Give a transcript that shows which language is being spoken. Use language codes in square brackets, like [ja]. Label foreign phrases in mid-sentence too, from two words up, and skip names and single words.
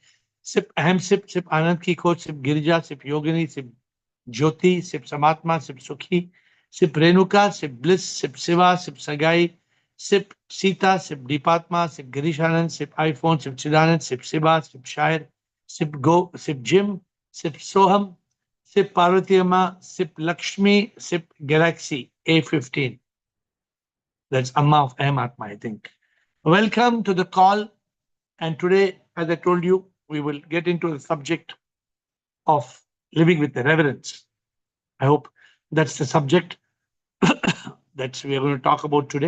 [en] Sip Ahem Sip, Sip Anand Ki Khoj, Sip Girija, Sip Yogini, Sip Jyoti, Sip Samatma, Sip Sukhi, Sip Renuka, Sip Bliss, Sip Siva, Sip Sagai, Sip Sita, Sip Deepatma, Sip Girishanand, Sip iPhone, Sip Chidanand, Sip Siba, Sip Shair, Sip Go, Sip Jim, Sip Soham, Sip Parvati Amma, Sip Lakshmi, Sip Galaxy A15. That's Amma of Atma, I think. Welcome to the call. And today, as I told you, we will get into the subject of living with the reverence. I hope that's the subject that we are going to talk about today.